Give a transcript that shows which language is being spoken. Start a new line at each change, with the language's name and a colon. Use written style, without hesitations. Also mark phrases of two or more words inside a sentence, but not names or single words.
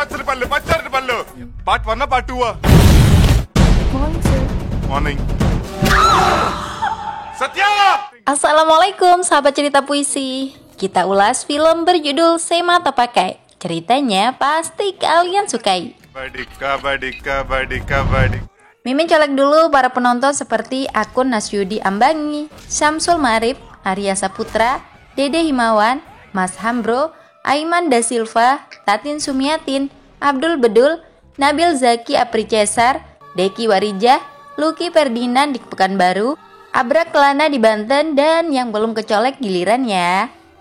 Telugu: పచ్చడి పళ్ళు
English: part 1 part 2 Morning, sir. మార్నింగ్ Satya.
Indonesian: Assalamualaikum sahabat cerita puisi. Kita ulas film berjudul Sema Terpakai. Ceritanya pasti kalian sukai. Badika. Mimin colek dulu para penonton seperti akun Nasyudi Ambangi, Syamsul Marif, Arya Saputra, Dede Himawan, Mas Hambro, Aiman Da Silva, Tatin Sumiatin, Abdul Bedul, Nabil Zaki Apri Cesar, Deki Warijah, Lucky Ferdinand di Pekanbaru, Abrak Kelana di Banten, dan yang belum kecolek giliran ya.